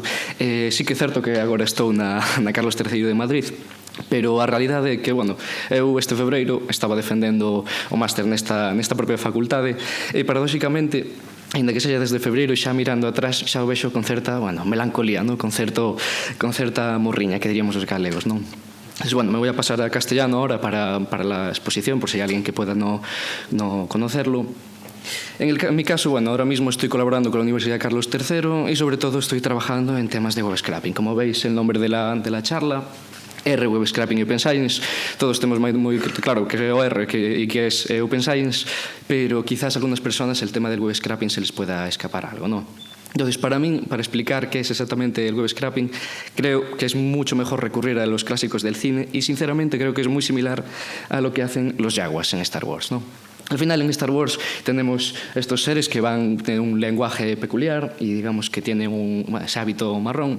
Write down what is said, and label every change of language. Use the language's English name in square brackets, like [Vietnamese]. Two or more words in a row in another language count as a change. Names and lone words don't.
[Galician] Sí que é certo que agora estou na Carlos III de Madrid, pero a realidade é que, bueno, eu este febreiro estaba defendendo o máster nesta propia facultade e, paradóxicamente, ainda que sexa desde febreiro, xa mirando atrás, xa o vexo con certa, bueno, melancolía, ¿no? con certa morriña, que diríamos os galegos, non? [Spanish] Entonces, bueno, me voy a pasar a castellano ahora para la exposición, por si hay alguien que pueda no conocerlo. En mi caso, bueno, ahora mismo estoy colaborando con la Universidad Carlos III y sobre todo estoy trabajando en temas de [English] web scraping. [Spanish] Como veis, el nombre de la charla, R, Web Scraping e Open Science, [Galician] todos temos moi claro que é o R e que é [English] Open Science, [Spanish] pero quizás a algunas personas el tema del [English] web scraping [Spanish] se les pueda escapar algo, ¿no? Entonces, para mí, para explicar qué es exactamente el [English] web scraping, [Spanish] creo que es mucho mejor recurrir a los clásicos del cine y, sinceramente, creo que es muy similar a lo que hacen los Jaguars en Star Wars, ¿no? Al final, en Star Wars tenemos estos seres que tienen un lenguaje peculiar y, digamos, que tienen ese hábito marrón.